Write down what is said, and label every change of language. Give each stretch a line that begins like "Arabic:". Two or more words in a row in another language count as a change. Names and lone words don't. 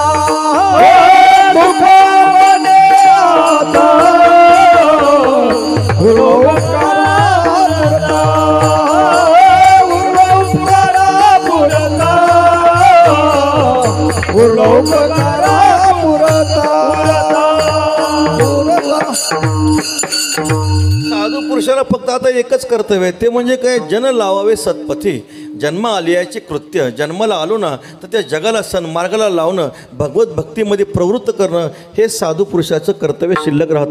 Marathi: तुका म्हणे आता उरलो उपकारा पुरता उरलो उपकारा पुरता उरलो उपकारा पुरता. साधू पुरुषाला फक्त आता एकच कर्तव्य आहे ते म्हणजे काय जन लावावे सत्पथी. जन्म आलियाचे कृत्य, जन्माला आलो ना तर त्या जगाला सन्मार्गाला लावणं, भगवत भक्तीमध्ये प्रवृत्त करणं हे साधू पुरुषाचं कर्तव्य शिल्लक राहतं.